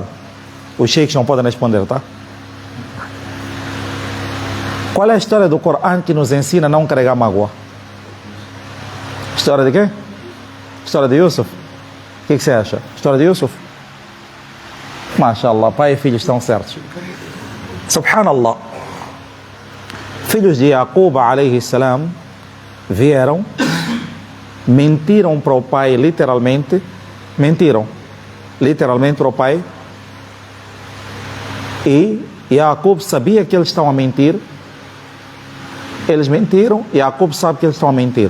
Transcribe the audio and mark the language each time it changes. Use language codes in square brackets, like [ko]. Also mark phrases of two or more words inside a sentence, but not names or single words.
[pt] Os sheikhs não podem responder, tá? Qual é a história do Coran que nos ensina a não carregar mágoa? História de quê? História de Yusuf. O que você acha? História de Yusuf? MashaAllah, pai e filho estão certos. Subhanallah. Filhos de Yaqub [ar] عليه السلام [pt] vieram, mentiram para o pai literalmente, para o pai, e Yaqub sabia que eles estão a mentir. Eles mentiram, Yaqub sabe que eles estão a mentir.